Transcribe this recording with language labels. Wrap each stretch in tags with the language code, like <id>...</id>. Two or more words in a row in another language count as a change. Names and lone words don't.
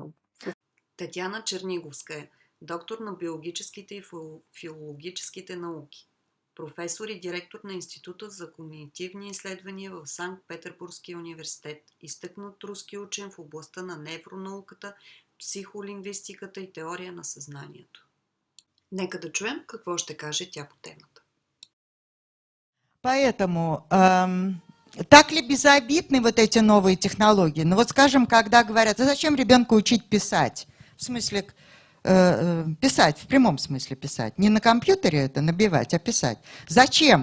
<bg>Татяна Черниговска е доктор на биологическите и филологическите науки, професор и директор на Института за когнитивни изследвания в Санкт-Петербургския университет, изтъкнат руски учен в областта на невронауката, психолингвистиката и теория на съзнанието. Нека да чуем какво ще каже тя по темата.</bg> <ru>Поэтому так ли безобидны вот эти новые технологии? Ну вот скажем, когда говорят, а зачем ребенку учить писать? В смысле, писать, в прямом смысле писать. Не на компьютере это набивать, а писать. Зачем?</ru>